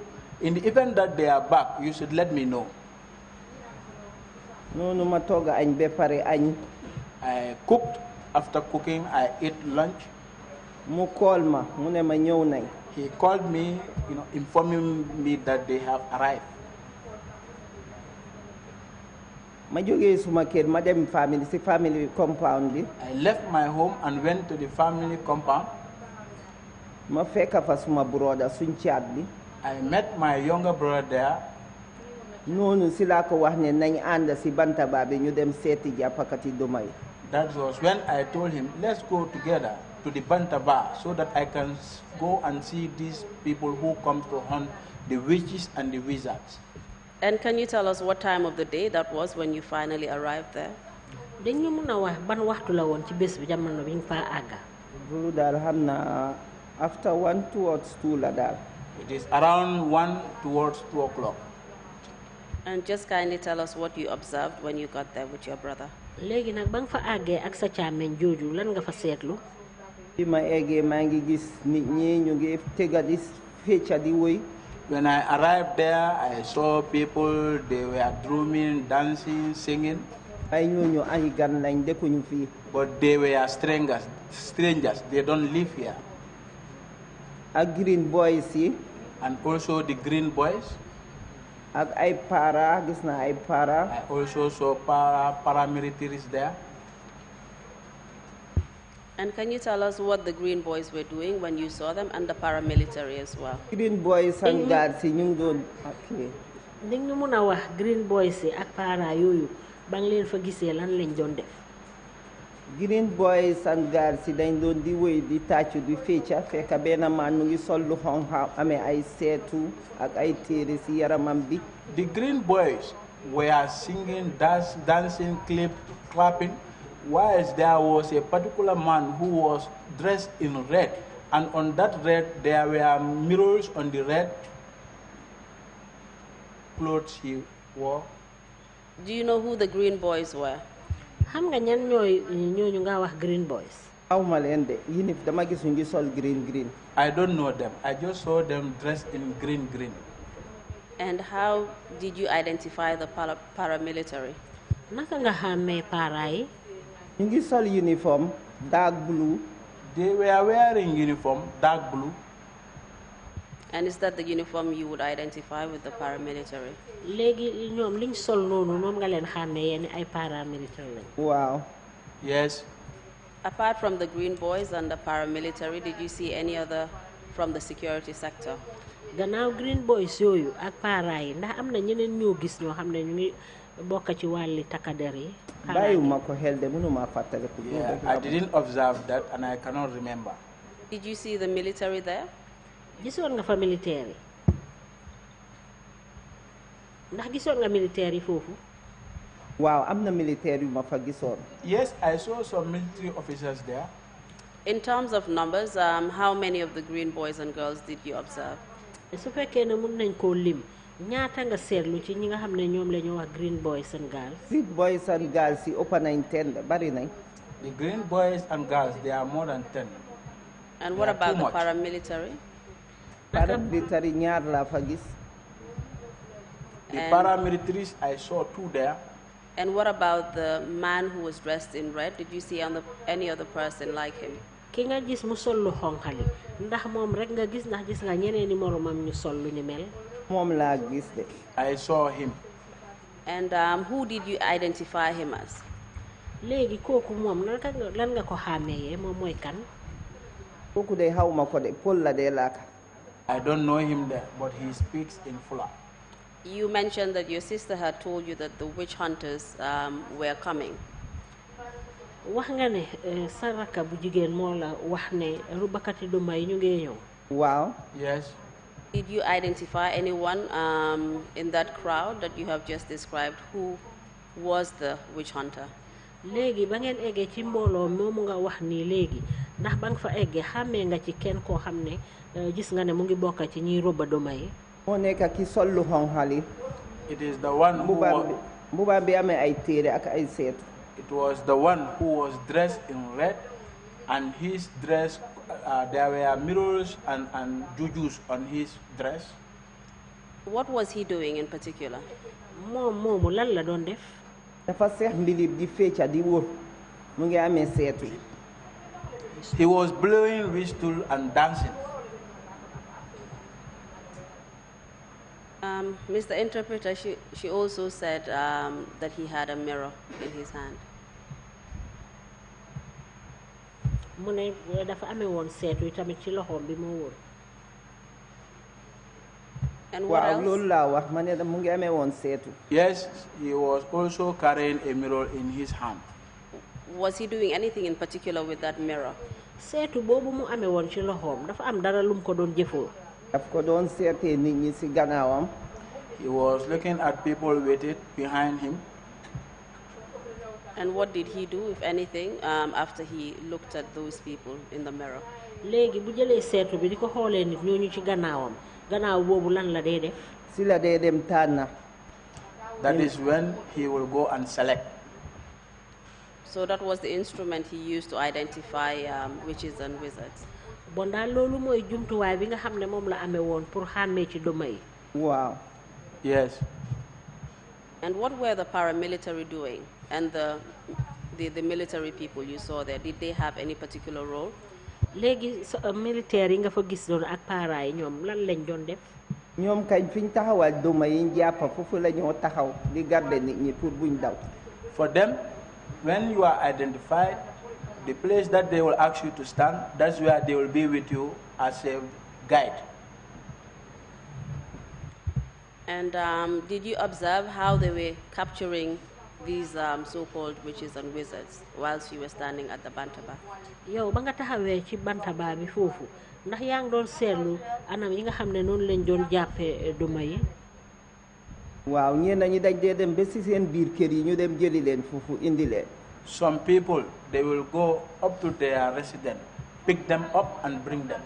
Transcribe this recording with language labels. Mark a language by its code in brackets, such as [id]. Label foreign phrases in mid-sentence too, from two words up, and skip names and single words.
[en] In the event that they are back, you should let me know. [wo] noonu ma togg añ ba pare añ. [en] I cooked. After cooking, I ate lunch. [wo] mu call ma mu ne ma ñëw nañ. [en] He called me, informing me that they have arrived. [wo] ma jógee suma kër ma dem [en] family compound [wo] bi. [en] I left my home and went to the family compound. [wo] ma fekk fa suma brother suñ caat bi. [en] I met my younger brother there. [wo] noonu si laa ko wax ne nañ ànd si bantaba bi ñu dem seeti jàppakati duma yi. [en] That was when I told him, let's go together to the Bantaba so that I can go and see these people who come to hunt the witches and the wizards. And can you tell us what time of the day that was when you finally arrived there? [wo] dañu mën a wax ban waxtu la woon ci bés bi jamono bi nga fa àgga. loolu daal xam naa [en] after 1 towards 2 [wo] la daal. [en] It is around 1 towards 2 o'clock. And just kindly tell us what you observed when you got there with your brother. [wo] léegi nag ba nga fa àggee ak sa càmmeñ jooju lan nga fa seetlu. bi ma eggee maa ngi gis nit ñi ñu ngi tega di fecca di woy. [en] When I arrived there, I saw people, they were drumming, dancing, singing. [wo] ay ñooñu ay gan lañ dëkkuñu fii. [en] But they were strangers. They don't live here. [wo] ak [en] green boys [wo] yi. [en] And also the green boys. [wo] ak ay para gis naa ay para. [en] I also saw paramilitaries there. And can you tell us what the green boys were doing when you saw them, and the paramilitary as well? green boys and guards [wo] yi ñu ngi doon ok. dañ ñu mën a wax [en] green boys [wo] yi ak para yooyu ba nga leen fa gisee lan lañ doon def. [en] green boys and guards [wo] yi dañ doon di woy di tàccu di fecca fekk benn man mu ngi sol lu xonq amee ay seetu ak ay téere si yaramam bi. [en] The green boys were singing, dancing, clapping, whilst there was a particular man who was dressed in red, and on that red there were mirrors on the red clothes he wore. Do you know who the green boys were? [wo] xam nga ñan ñooñu nga wax [en] green boys. [wo] aw ma leen de yéen dama gis ñu ngi sol green. [en] I don't know them. I just saw them dressed in green. And how did you identify the paramilitary? [wo] naka nga xàmmee para yi. ñu ngi sol [en] uniform dark blue. They were wearing uniform, dark blue. And is that the uniform you would identify with the paramilitary? [wo] léegi ñoom liñ sol noonu moom nga leen xàmmee yéen ay paramilitaire lañ. waaw. [en] Yes. Apart from the green boys and the paramilitary, did you see any other from the security sector? [wo] gannaaw [en] green boys [wo] yooyu ak para yi ndax am na ñeneen ñoo gis ñoo xam ne ñu ngi bokk ci wàlli takkader yi. bàyyiwuma ko xel de mënuma fàttaliku. [en] Yeah, I didn't observe that and I cannot remember. Did you see the military there? [wo] gisoon nga fa militaire yi ndax gisoon nga militaire yi foofu. waaw am na militaire yu ma fa gisoon. [en] Yes, I saw some military officers there. In terms of numbers, how many of the green boys and girls did you observe? [wo] su fekkee ne mun nañ koo lim ñaata nga seetlu ci ñi nga xam ne ñoom la ñu wax [en] green boys and girls. green boys and girls [wo] yi ëpp nañ 10 bari nañ. [en] The green boys and girls, they are more than 10. And what They are about too the much. paramilitary? [wo] paramilitary ñaar laa fa gis. [en] The And- paramilitaries, I saw 2 there. And what about the man who was dressed in red? Did you see any other person like him? [wo] ki nga gis mu sol lu xonqali ndax moom rek nga gis ndax gis nga ñeneen i moromam ñu sol lu ni mel. moom laa gis de. [en] I saw him. And who did you identify him as? [wo] léegi kooku moom lan nga ko xàmmee moom mooy kan. kooku de xaw ma ko de Pël la de laaka. [en] I don't know him there, but he speaks in Fula. You mentioned that your sister had told you that the witch hunters were coming. [wo] wax nga ne sa rakka bu jigéen moo la wax ne rubakati duma yi ñu ngi ñëw. waaw. [en] Yes. Did you identify anyone in that crowd that you have just described who was the witch hunter? [wo] léegi ba ngeen eggee ci mbooloo moomu nga wax nii léegi ndax ba nga fa eggee xàmmee nga ci kenn koo xam ne gis nga ne mu ngi bokk ci ñiy roba duma yi. moo nekk ki sol lu xonqali. [en] It is the one who [wo] mbubaam bi amee ay téere ak ay seetu. [en] It was the one who was dressed in red, and his dress, there were mirrors and jujus on his dress. What was he doing in particular? [wo] moomu lan la doon def. dafa seex mbilib di fecca di wóor mu ngi amee seetu. [en] He was blowing whistle and dancing. Mr. Interpreter, she also said that he had a mirror in his hand. [wo] mu ne dafa amee woon seetu tamit ci loxoom bi moo wóor. [en] And what else? [wo] loolu laa wax ma ne mu ngi amee woon seetu. [en] Yes, he was also carrying a mirror in his hand. Was he doing anything in particular with that mirror? [wo] seetu boobu mu amee woon ci loxoom dafa am dara lum ko doon jëfoo. daf ko doon seetee nit ñi ci gannaawam. [en] He was looking at people waited behind him. And what did he do, if anything, after he looked at those people in the mirror? [wo] léegi bu jëlee seetu bi di ko xoolee nit ñooñu ci gannaawam gannaaw boobu lan la dee def. si la dee dem tànn. [en] That is when he will go and select. So that was the instrument he used to identify witches and wizards. [wo] bon daal loolu mooy jumtuwaay bi nga xam ne moom la amee woon pour xàmmee ci duma yi. waaw. [en] Yes. And what were the paramilitary doing? And the military people you saw there, did they have any particular role? [wo] léegi militaire yi nga fa gis doon ak para yi ñoom lan lañ doon def. ñoom kañ fi ñu taxawal duma yi ñu jàpp foofu la ñoo taxaw di garder nit ñi pour buñ daw. [en] For them, when you are identified, the place that they will ask you to stand, that's where they will be with you as a guide. And did you observe how they were capturing these so-called witches and wizards whilst you were standing at the bantaba? [wo] yow ba nga taxawee ci bantaba bi foofu ndax yaa ngi doon seetlu anam yi nga xam ne noonu lañ doon jàppee duma yi. waaw ñenn ñi dañ dee dem ba ci seen biir kër yi ñu dem jëli leen foofu indi leen. [en] Some people, they will go up to their residence, pick them up and bring them.